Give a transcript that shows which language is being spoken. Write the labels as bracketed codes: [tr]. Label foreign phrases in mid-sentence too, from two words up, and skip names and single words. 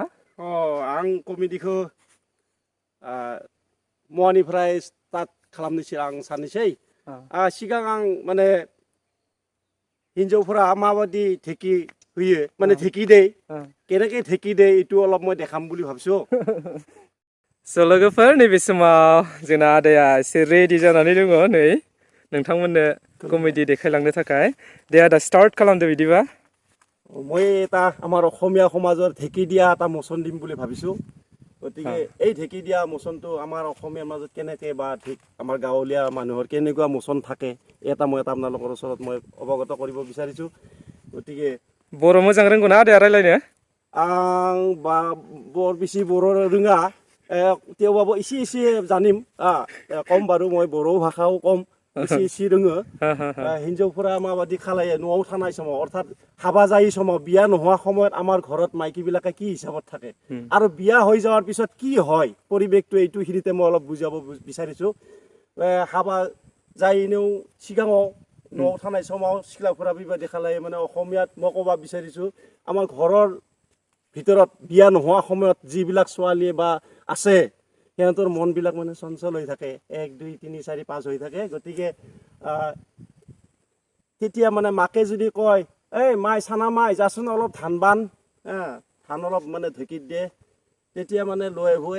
[brx] आं कमेडिखौ मवानिफ्राय स्टार्ट खालामनोसै आं साननोसै। सिगां आं माने हिन्जावफोरा माबायदि ढेकि होयो, माने ढेकि दे केनेके ढेकि दे, [as] ইটো অলপ মই দেখাম বুলি ভাবছো। [brx] स' लोगोफोर, नैबे समाव जोंना आदाया एसे रेडि जानानै दङ। नै नोंथांमोननो कमेडि देखायलांनो थाखाय। दे आदा, स्टार्ट खालामदो बिदिबा। [as] মই এটা আমাৰ অসমীয়া সমাজৰ ঢেকী দিয়া এটা মোচন দিম বুলি ভাবিছোঁ। গতিকে এই ঢেকী দিয়া মোচনটো আমাৰ অসমীয়াৰ মাজত কেনেকৈ বা আমাৰ গাঁৱলীয়া মানুহৰ কেনেকুৱা মোচন থাকে, এটা মই আপোনালোকৰ ওচৰত মই অৱগত কৰিব বিচাৰিছোঁ। গতিকে [brx] बर' मोजां रोंगौ ना आदाया रायलायनो? आं बर बेसि बर' रोङा, थेवबाबो एसे एसे জানিম। [as] কম বাৰু, মই बर' ভাষাও কম, [brx] एसे एसे रोङो। हिन्जावफोरा माबायदि खालायो न'आव थानाय समाव, अर्थात हाबा जायै समाव, बिया [as] নোহোৱা সময়ত আমাৰ ঘৰত মাইকীবিলাকে কি হিচাপত থাকে, আৰু বিয়া হৈ যোৱাৰ পিছত কি হয় পৰিৱেশটো, এইটো খিনিতে মই অলপ বুজাব বিচাৰিছোঁ। [brx] हाबा जायैनोও सिगाङाव न'आव थानाय समाव सिख्लाफोरा बेबायदि खालायो। [as] মানে অসমীয়াত মই ক'ব বিচাৰিছোঁ, আমাৰ ঘৰৰ ভিতৰত বিয়া নোহোৱা সময়ত যিবিলাক ছোৱালী বা আছে, সিহঁতৰ মনবিলাক মানে চঞ্চল হৈ থাকে, 1 2 3 4 5 হৈ থাকে। গতিকে তেতিয়া মানে মাকে যদি কয়, এই মাই চানা মাই যাচোন অলপ ধান বান, ধান অলপ মানে ঢেঁকীত দিয়ে, তেতিয়া মানে লৈ আহিব।